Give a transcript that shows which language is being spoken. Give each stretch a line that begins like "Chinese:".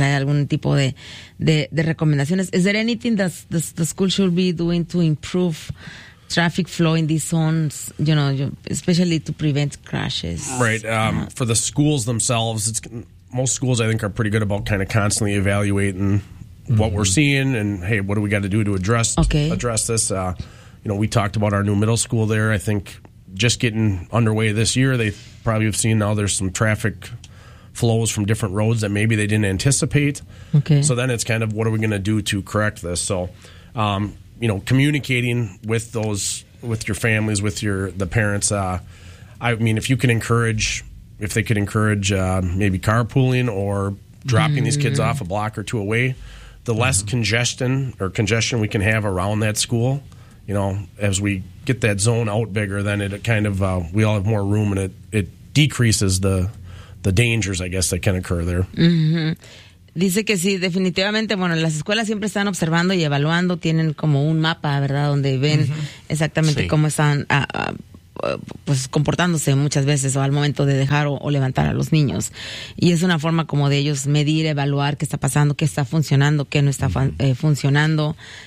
Spanish: ¿Hay algún tipo de recomendaciones?
English: Is there anything that the school should be doing to improve traffic flow in these zones, you know, especially to prevent crashes? Right. For the schools themselves, most schools, I think, are pretty good about kind of constantly evaluating what we're seeing and, hey, what do we got to do to address this? You know, we talked about our new middle school there. I think just getting underway this year, they probably have seen now there's some traffic flows from different roads that maybe they didn't anticipate. Okay. So then it's kind of, what are we going to do to correct this? So, you know, communicating with those, with your families, with your the parents. I mean, if you can encourage, if they could encourage maybe carpooling or dropping these kids off a block or two away, the less congestion we can have around that school, you know, as we get that zone out bigger, then it kind of, we all have more room and it decreases the dangers, I guess, that can occur there. Mm-hmm.
Spanish: Dice que sí, definitivamente, bueno, las escuelas siempre están observando y evaluando, tienen como un mapa, ¿verdad?, donde ven exactamente cómo están pues comportándose muchas veces o al momento de dejar o levantar a los niños. Y es una forma como de ellos medir, evaluar qué está pasando, qué está funcionando, qué no está funcionando.